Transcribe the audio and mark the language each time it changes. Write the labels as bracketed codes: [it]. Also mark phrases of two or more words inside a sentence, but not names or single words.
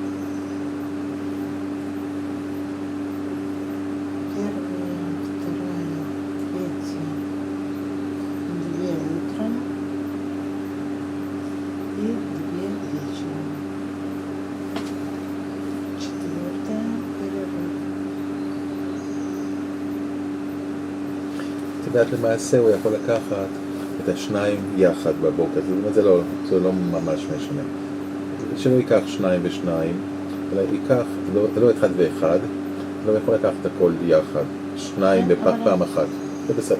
[ru] 1-я, 2-я, 3-я, 2 утром и 2 вечером. 4-я перерыв. [he] את יודעת, למעשה הוא יכול לקחת את השניים יחד בבוקר, זאת אומרת, זה לא ממש משנה. שלא ייקח 2 ו2, אלא ייקח, לא 1 ו1, לא יכול לקחת את הכל יחד, 2 בפעם אחת, זה בסדר.